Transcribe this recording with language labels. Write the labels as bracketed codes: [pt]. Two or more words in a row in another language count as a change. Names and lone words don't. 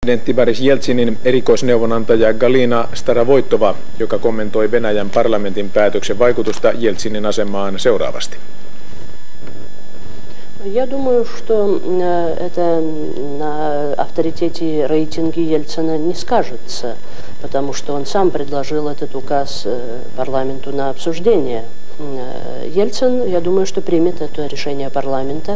[fi] Presidentti Boris Jeltsinin erikoisneuvonantaja Galina Staravoitova, joka kommentoi Venäjän parlamentin päätöksen vaikutusta Jeltsinin asemaan seuraavasti. [ru] Я думаю, что это на авторитете и рейтинге Ельцина не скажется, потому что он сам предложил этот указ парламенту на обсуждение. Ельцин, я думаю, что примет это решение парламента.